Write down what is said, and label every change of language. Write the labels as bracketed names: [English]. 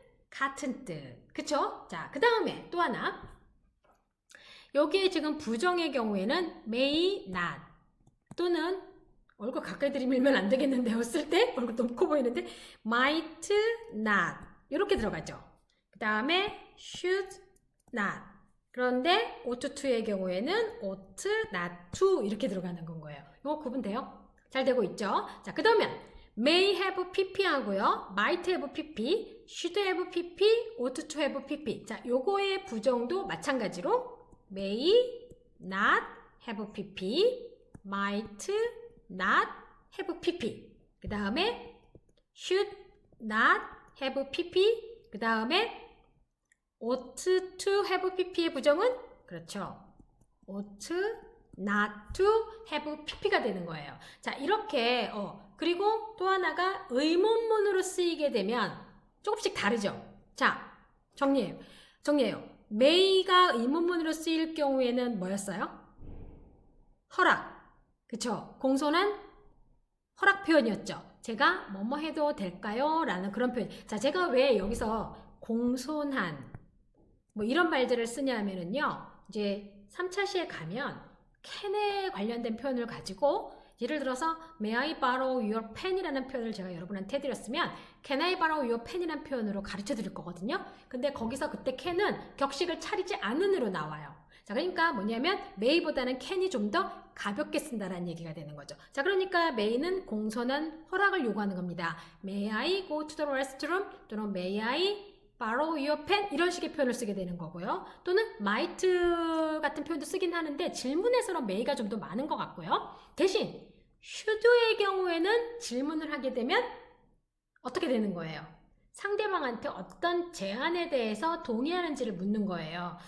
[Korean] 같은 뜻 그쵸? 자 그 다음에 또 하나 여기에 지금 부정의 경우에는 may not 또는 얼굴 가까이 들이밀면 안 되겠는데요 쓸 때 얼굴 너무 커 보이는데 might not 이렇게 들어가죠. 그 다음에 should not 그런데 ought to의 경우에는 ought not to 이렇게 들어가는 건 거예요. 이거 구분돼요? 잘 되고 있죠? 자, 그 다음에 may have pp 하고요. [English] might have pp, should have pp, ought to have pp. [Korean] 자, 요거의 부정도 마찬가지로 [English] may not have pp, might not have pp. [Korean] 그 다음에 [English] should not have pp. [Korean] 그 다음에 ought to have pp의 부정은 그렇죠. [English] ought not to have pp가 [Korean] 되는 거예요. 자, 이렇게 그리고 또 하나가 의문문으로 쓰이게 되면 조금씩 다르죠. 자, 정리해요. may가 의문문으로 쓰일 경우에는 뭐였어요? 허락. 그쵸? 공손한 허락 표현이었죠. 제가 뭐뭐 해도 될까요? 라는 그런 표현. 자, 제가 왜 여기서 공손한 뭐 이런 말들을 쓰냐면은요. 이제 3차 시에 가면 캔에 관련된 표현을 가지고 예를 들어서 [English] May I borrow your pen [Korean] 이라는 표현을 제가 여러분한테 해드렸으면 [English] Can I borrow your pen [Korean] 이라는 표현으로 가르쳐 드릴 거거든요. 근데 거기서 그때 can은 격식을 차리지 않은으로 나와요. 자, 그러니까 뭐냐면 may보다는 can이 좀 더 가볍게 쓴다라는 얘기가 되는 거죠. 자, 그러니까 may는 공손한 허락을 요구하는 겁니다. [English] May I go to the restroom? [Korean] 또는 [English] May I borrow your pen? [Korean] 이런 식의 표현을 쓰게 되는 거고요. 또는 might 같은 표현도 쓰긴 하는데 질문에서는 may가 좀 더 많은 것 같고요. 대신 should의 경우에는 질문을 하게 되면 어떻게 되는 거예요? 상대방한테 어떤 제안에 대해서 동의하는지를 묻는 거예요.